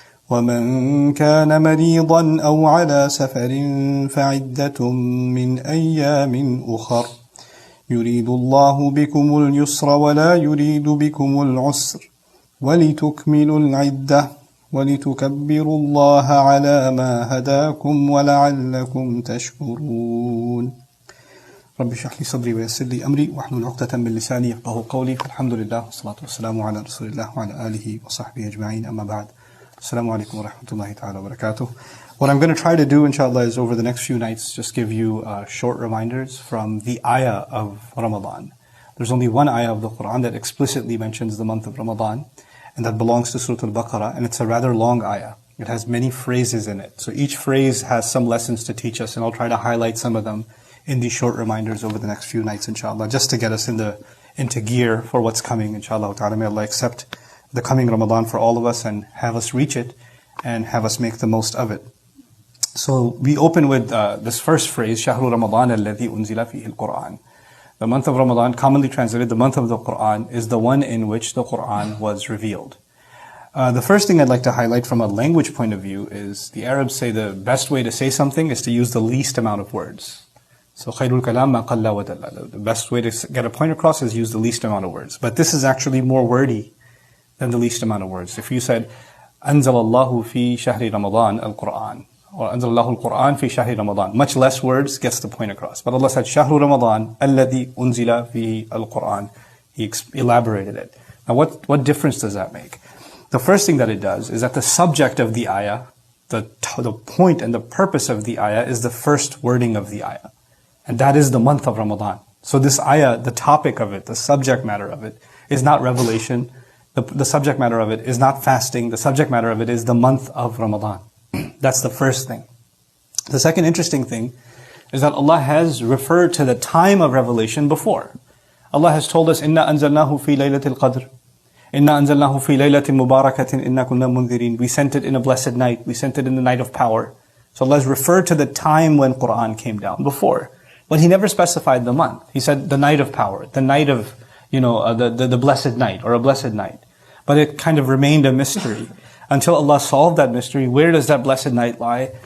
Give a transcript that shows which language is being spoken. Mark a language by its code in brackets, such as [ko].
[ar] ومن كان مريضا أو على سفر فعدة من أيام أخر يريد الله بكم اليسر ولا يريد بكم العسر ولتكملوا العدة ولتكبروا الله على ما هداكم ولعلكم تشكرون رب اشرح لي صدري ويسر لي أمري واحلل عقدة من لساني يفقهوا قولي فالحمد لله والصلاة والسلام على رسول الله وعلى آله وصحبه أجمعين أما بعد السلام عليكم ورحمة الله تعالى وبركاته. [en] What I'm going to try to do, inshallah, is over the next few nights just give you short reminders from the ayah of Ramadan. There's only one ayah of the Qur'an that explicitly mentions the month of Ramadan, and that belongs to Surah Al-Baqarah, and it's a rather long ayah. It has many phrases in it. So each phrase has some lessons to teach us, and I'll try to highlight some of them in these short reminders over the next few nights, inshallah, just to get us into gear for what's coming, inshallah ta'ala. May Allah accept the coming Ramadan for all of us and have us reach it and have us make the most of it. So we open with this first phrase, [ar] شهر رمضان الذي أنزل فيه القرآن. [en] The month of Ramadan, commonly translated the month of the Qur'an, is the one in which the Qur'an was revealed. The first thing I'd like to highlight from a language point of view is the Arabs say the best way to say something is to use the least amount of words. So [ar] خير الكلام ما قل ودل. [en] The best way to get a point across is use the least amount of words. But this is actually more wordy than the least amount of words. If you said [ar] أنزل الله في شهر رمضان القرآن, [en] or [ar] أنزل الله القرآن في شهر رمضان, [en] much less words gets the point across. But Allah said [ar] شهر رمضان الذي أنزل فيه القرآن. [en] He elaborated it. Now what difference does that make? The first thing that it does is that the subject of the ayah, the point and the purpose of the ayah is the first wording of the ayah. And that is the month of Ramadan. So this ayah, the topic of it, the subject matter of it, is not revelation. The subject matter of it is not fasting. The subject matter of it is the month of Ramadan. That's the first thing. The second interesting thing is that Allah has referred to the time of revelation before. Allah has told us, [ar] إِنَّا أَنزَلْنَاهُ فِي لَيْلَةِ الْقَدْرِ إِنَّا أَنزَلْنَاهُ فِي لَيْلَةٍ مُبَارَكَةٍ إِنَّا كُنَّا مُنذِرِينَ. [en] We sent it in a blessed night. We sent it in the night of power. So Allah has referred to the time when Qur'an came down before. But He never specified the month. He said the night of power, the night of, the blessed night or a blessed night. But it kind of remained a mystery. Until Allah solved that mystery, where does that blessed night lie?